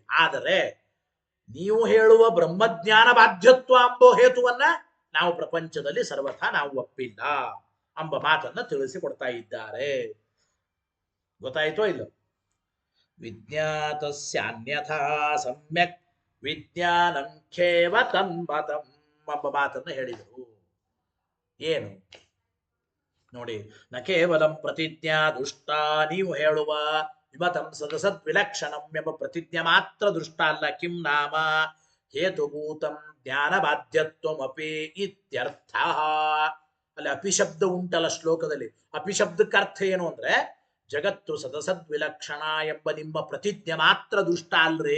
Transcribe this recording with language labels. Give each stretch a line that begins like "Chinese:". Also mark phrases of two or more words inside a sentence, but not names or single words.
Kannada: ಆದರೆ ನೀವು ಹೇಳುವ ಬ್ರಹ್ಮಜ್ಞಾನ ಬಾಧ್ಯತ್ವ ಎಂಬ ಹೇತುವನ್ನ ನಾವು ಪ್ರಪಂಚದಲ್ಲಿ ಸರ್ವಥಾ ನಾವು ಒಪ್ಪಿಲ್ಲ ಎಂಬ ಮಾತನ್ನ ತಿಳಿಸಿಕೊಡ್ತಾ ಇದ್ದಾರೆ. ಗೊತ್ತಾಯ್ತೋ ಇಲ್ಲ?
Sanskrit: ವಿಜ್ಞಾತಸ್ಯಾನ್ಯಥಾ ಸಮ್ಯಕ್ ವಿಜ್ಞಾನಂ ಖೇವ ತನ್ಮತಂ
Kannada: ಎಂಬ ಮಾತನ್ನು ಹೇಳಿದರು. ಏನು ನೋಡಿ,
Sanskrit: ನ ಕೇವಲಂ ಪ್ರತಿಜ್ಞಾ ದುಷ್ಟ.
Kannada: ನೀವು ಹೇಳುವ
Sanskrit: ವಿಮತಂ ಸದಸದ್ ವಿಲಕ್ಷಣಂ
Kannada: ಎಂಬ ಪ್ರತಿಜ್ಞೆ ಮಾತ್ರ ದುಷ್ಟ ಅಲ್ಲ.
Sanskrit: ಕಿಂ ನಾಮ ಹೇತುಭೂತಂ ಜ್ಞಾನ ಬಾಧ್ಯತ್ವಮಪಿ ಇತ್ಯರ್ಥ.
Kannada: ಅಲ್ಲಿ ಅಪಿಶಬ್ದ ಉಂಟಲ್ಲ ಶ್ಲೋಕದಲ್ಲಿ. ಅಪಿಶಬ್ದಕ್ಕೆ ಅರ್ಥ ಏನು ಅಂದ್ರೆ, ಜಗತ್ತು ಸದಸದ್ ವಿಲಕ್ಷಣ ಎಂಬ ನಿಮ್ಮ ಪ್ರತಿಜ್ಞೆ ಮಾತ್ರ ದುಷ್ಟ ಅಲ್ರಿ.